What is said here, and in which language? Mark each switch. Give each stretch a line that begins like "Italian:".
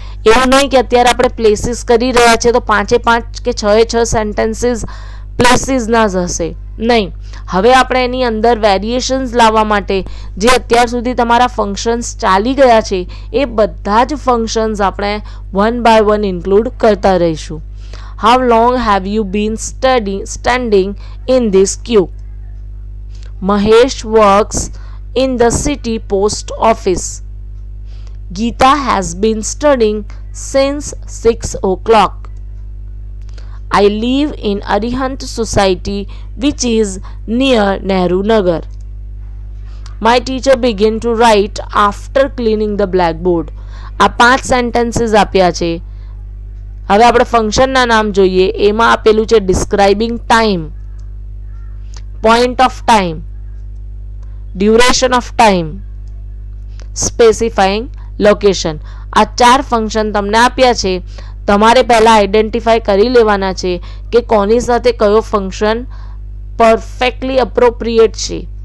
Gujarati: એવું નહીં કે અત્યારે આપણે પ્લેસીસ કરી રહ્યા છે તો 5 કે 6 સેન્ટેન્સીસ પ્લેસીસના જ હશે, નહીં. હવે આપણે એની અંદર વેરિએશન્સ લાવવા માટે જે અત્યાર સુધી તમારા ફંક્શન્સ ચાલી ગયા છે એ બધા જ ફંક્શન્સ આપણે 1 by 1 ઇન્ક્લુડ કરતા રહીશું.
English: How long have you been standing in this queue? Mahesh works in the city post office. Geeta has been studying since 6 o'clock. I live in Arihant society which is near Nehru Nagar. My teacher began to write after cleaning the blackboard.
Gujarati: આ 5 sentences આપ્યા છે. હવે આપણે ફંક્શનના નામ જોઈએ. એમાં આપેલું છે describing time, point of time, duration of time, specifying location. આ 4 ફંક્શન તમને આપ્યા છે. તમારે પહેલા આઈડેન્ટિફાઈ કરી લેવાના છે કે કોની સાથે કયો ફંક્શન પરફેક્ટલી અપ્રોપ્રિએટ છે.